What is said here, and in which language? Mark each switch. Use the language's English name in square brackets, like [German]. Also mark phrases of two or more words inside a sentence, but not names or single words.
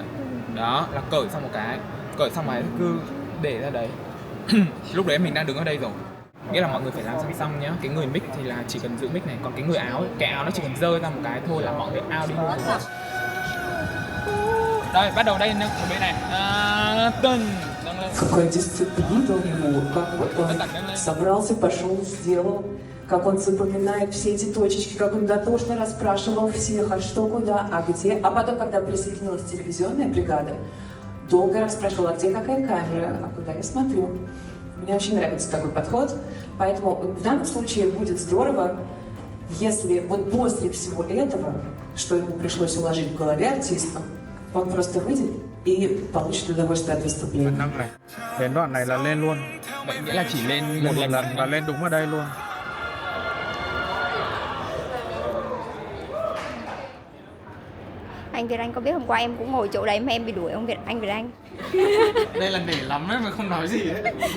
[Vietnamese] Đó là cởi xong một cái, cởi xong rồi cứ để ra đấy. Lúc đấy mình đang đứng ở đây rồi, nghĩa là mọi người phải làm song song nhá. Cái người mic thì là chỉ cần giữ mic này, còn cái người áo ấy, cái áo nó chỉ cần rơi ra một cái thôi là mọi người out đi luôn. Đây, bắt đầu đây ở bên này. [Russian] Какая дисциплина ему, как вот он собрался, пошел, сделал, как он запоминает все эти точечки, как он дотошно расспрашивал всех, а что, куда, а где. А потом, когда присоединилась телевизионная бригада, долго расспрашивала, а где какая камера, а куда я смотрю. Мне очень нравится такой подход, поэтому в данном случае будет здорово, если вот после всего этого, что ему пришлось уложить в голове артистам, он просто выйдет и получит удовольствие от выступления. [Vietnamese] Đến đoạn này là lên luôn. Vậy nghĩa là chỉ lên Một lần và lên đúng ở đây luôn. Anh Việt Anh có biết hôm qua em cũng ngồi chỗ đấy mà em bị đuổi anh Việt Anh. Đây là nể lắm ấy mà không nói gì ấy.